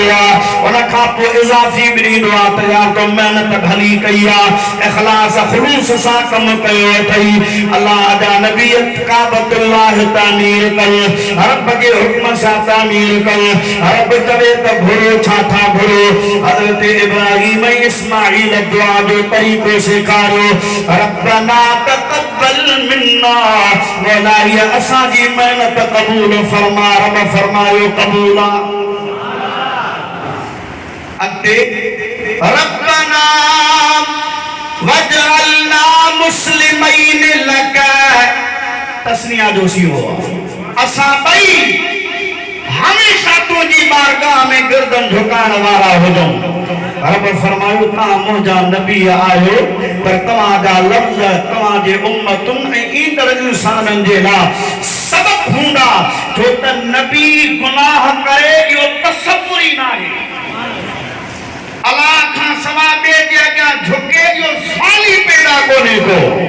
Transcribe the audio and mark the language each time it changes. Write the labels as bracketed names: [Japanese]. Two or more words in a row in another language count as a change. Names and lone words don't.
[Sindhi] आहे उन खां पोइ इज़ाफ़ी बि ॾींदो आहे त यार तो महिनत भली कई आहे इख़लास ख़ुलूस सां कमु कयो अथई अल्लाह जा नबी काबतुल्लाह तामीर कयो रब जे हुक्म सां तामीर कयो रब चवे त घुरो छा था घुरो हज़रत इब्राहीम इस्माईल दुआ जो तरीक़ो सेखारियो [Arabic] ربنا تقبل منا [Sindhi] मौला ये असांजी महिनत क़बूल फरमा रब फरमायो क़बूल अॻिते [Arabic] ربنا واجعلنا مسلمين لك [Sindhi] तस्निया जो सीहो असां ॿई हमेशा तुझी बारगाह में गर्दन झुकाण वारा हुजूं रब फरमायो तव्हां मुंहिंजा नबी आहियो पर तव्हांजा लफ़्ज़ तव्हांजे उम्मतुनि ऐं ईंदड़ इंसाननि जे लाइ सबक़ हूंदा छो त नबी गुनाह करे इहो तसव्वुर ई न आहे अल्लाह खां सवा ॿिए जे अॻियां झुके इहो सवाल ई पैदा कोन्हे को